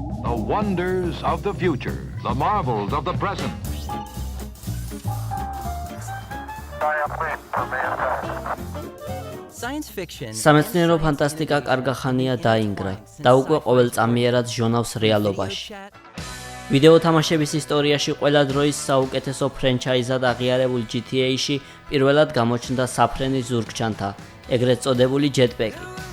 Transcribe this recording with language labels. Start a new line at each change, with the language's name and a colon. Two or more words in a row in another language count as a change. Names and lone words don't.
English: The wonders of the future, the marvels of the present. Science fiction.
Georgian: სამეცნიერო ფანტასტიკა კარგახანია დაინგრა და უკვე ყოველწამიერად ჟონავს რეალობაში. ვიდეო თამაშების ისტორიაში ყველა დროის საუკეთესო ფრენჩაიზად აღიარებულ GTA-ში პირველად გამოჩნდა საფრენი ზურგჩანთა, ეგრეთ წოდებული ჯეტპეკი.